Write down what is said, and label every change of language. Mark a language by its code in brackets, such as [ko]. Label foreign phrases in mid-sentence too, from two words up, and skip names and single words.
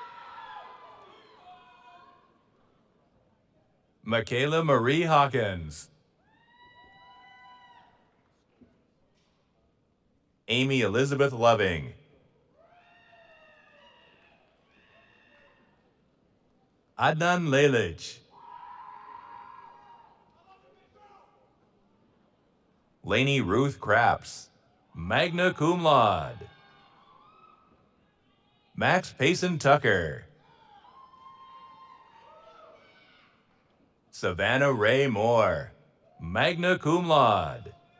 [en] Michaela Marie Hawkins. Amy Elizabeth Loving. Adnan Lelich. Lainey Ruth Craps, [la] magna cum laude. [en] Max Payson Tucker. Savannah Ray Moore, [la] magna cum laude.